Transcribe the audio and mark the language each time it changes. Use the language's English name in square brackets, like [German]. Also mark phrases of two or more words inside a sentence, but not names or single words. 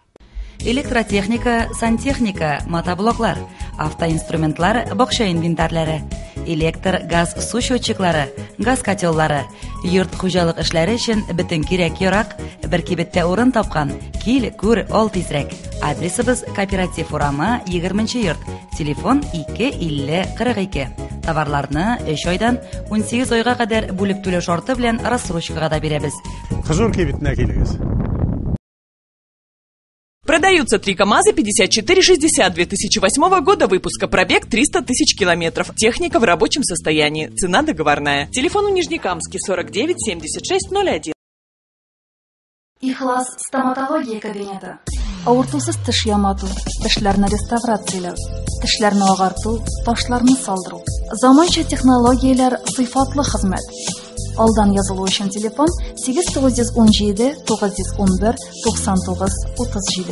[Tatar] Электротехника, сантехника, мотоблоклар, автоинструментлар, бакча инвентарьлары, электр, газ су счетчиклары, газ котеллары, йорт хуҗалык эшләре өчен бөтен кирәк-ярак бер кибеттә урын тапкан. Кил, күр, ал тизрәк. Адресыбыз кооператив урамы 20-нчы йорт. Телефон 25042. Товарларны 3 айдан 18 айга кадәр бүлеп түләү шарты белән рассрочкага да бирәбез. Хыжур кибетенә килегез. [Russian] Продаются 3 КАМАЗа 5460 2008 года выпуска. Пробег 300 000 километров. Техника в рабочем состоянии. Цена договорная. Телефон у Нижнекамске 49 76 01. [Tatar] Ихлас стоматология кабинеты. Авыртусыз теш ямату, тешләрне реставрацияләү, тешләрне агарту, ташларны салдыру. Заманча технологияләр, сыйфатлы хезмәт. Алдан язылу өчен телефон 8917 911 99 37.